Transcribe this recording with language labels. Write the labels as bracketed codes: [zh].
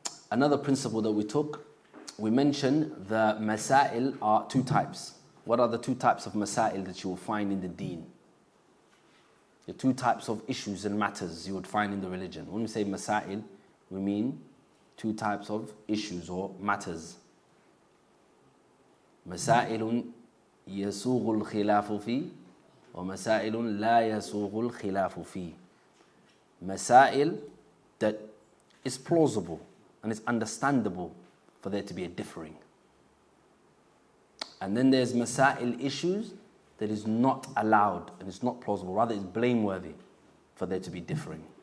[en] Another principle that we took, we mentioned the masail are two types. What are the two types of masail that you will find in the deen? The two types of issues and matters you would find in the religion. When we say masail, we mean two types of issues or matters. [ar] مسائل يسوغ الخلاف فيه ومسائل لا يسوغ الخلاف فيه. [en] Masail that is plausible and it's understandable for there to be a differing. And then there's masail issues that is not allowed and it's not plausible, rather it's blameworthy for there to be differing.